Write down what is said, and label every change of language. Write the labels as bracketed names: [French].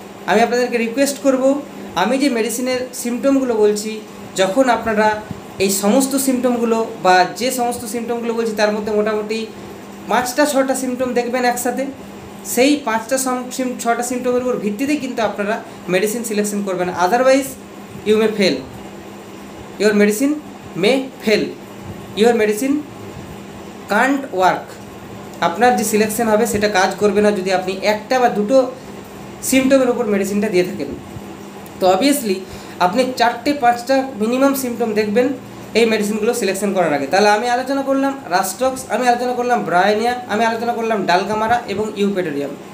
[Bangla] আমি আপনাদেরকে রিকোয়েস্ট করব, আমি যে মেডিসিনের সিমটমগুলো বলছি, যখন আপনারা এই সমস্ত সিমটমগুলো বা যে সমস্ত সিমটমগুলো বলছি তার মধ্যে মোটামুটি 5-6টা সিমটম দেখবেন একসাথে, সেই 5-6টা সিমটমের উপর ভিত্তিতে কিন্তু আপনারা মেডিসিন সিলেকশন করবেন। [English] Otherwise you may fail, your medicine may fail, your medicine can't work। [Bangla] আপনার যে সিলেকশন হবে সেটা কাজ করবে না যদি আপনি একটা বা দুটো সিমটমের উপর মেডিসিনটা দিয়ে থাকেন। তো অবভিয়াসলি আপনি 4-5টা মিনিমাম সিমটম দেখবেন এই মেডিসিনগুলো সিলেকশন করার আগে। তাহলে আমি আলোচনা করলাম রাস্টক্স, আমি আলোচনা করলাম ব্রায়োনিয়া, আমি আলোচনা করলাম ডালকামারা এবং ইউপেটোরিয়াম।